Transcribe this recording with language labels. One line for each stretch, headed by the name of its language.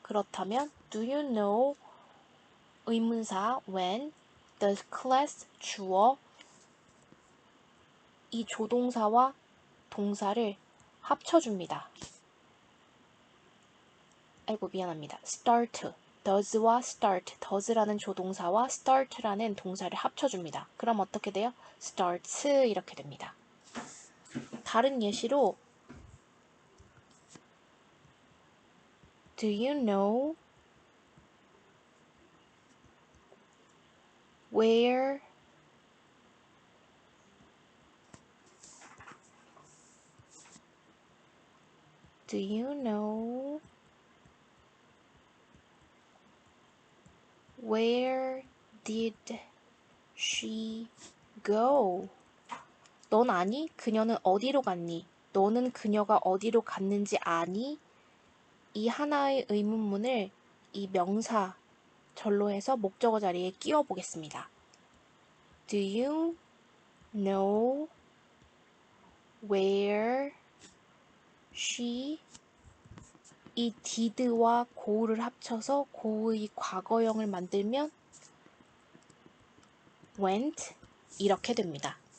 Korean: 그렇다면
English: do you know
Korean: 의문사
English: when the class
Korean: 주어 이 조동사와 동사를 합쳐줍니다. 아이고 미안합니다. start, does와 start, does라는 조동사와 start라는 동사를 합쳐줍니다. 그럼 어떻게 돼요? starts 이렇게 됩니다.
English: 다른 예시로 Do you know where Do you know where did she go?
Korean: 넌 아니? 그녀는 어디로 갔니? 너는 그녀가 어디로 갔는지 아니? 이 하나의 의문문을 이 명사 절로 해서 목적어 자리에 끼워 보겠습니다.
English: Do you know where she
Korean: 이 did와 go를 합쳐서 go의 과거형을 만들면 went 이렇게 됩니다.